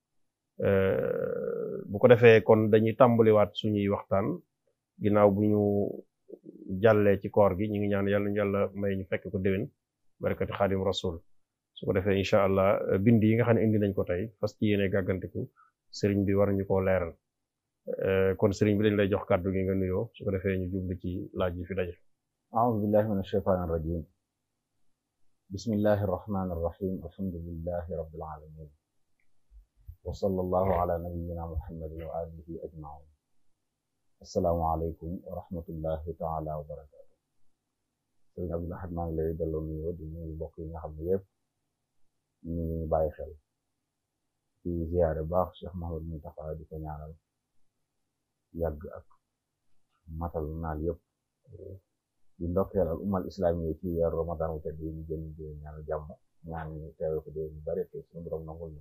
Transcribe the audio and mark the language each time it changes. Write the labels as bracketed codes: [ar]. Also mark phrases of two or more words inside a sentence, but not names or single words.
[wo] Bu ko defee kon dañuy tàmbaliwaat suñuy waxtaan ginnaaw bu ñu jàllee ci koor gi. ñu ngi ñaan yàlla ñu yàlla may ñu fekk ko déwén barakati Xaadim Rasul. Su ko defee [ar] إن شاء الله [wo] bind yi nga xam ne indi nañ ko tey fas ci yéene gàggantiku Serigne bi war ñu koo leeral. kon Serigne bi dañ lay jox kàddu gi nga nuyoo su ko defee ñu jublu ci laaj yi fi daje. [ar] أعوذ بالله من الشيطان الرجيم. بسم الله الرحمن الرحيم. الحمد لله رب العالمين وصلى الله على نبينا محمد وآله أجمعين. السلام عليكم ورحمة الله تعالى وبركاته. [wo] Serigne Abdou Lahad maa ngi lay delloo nuyoo di nuyu mbokk yi nga xam ne yëpp ñu ngi bàyyi xel ci ziyaare baax Cheikh Mouhamadou Mountakha di ko ñaanal yàgg ak matal naal yëpp di ndokkeel [ar] الأمة الإسلامية [wo] ci weeru Ramadan wu tedd yi ñu jëm di ñaanal jàmm ñaan ñu teewe ko dee ñu bari te suñu borom nangul ñu.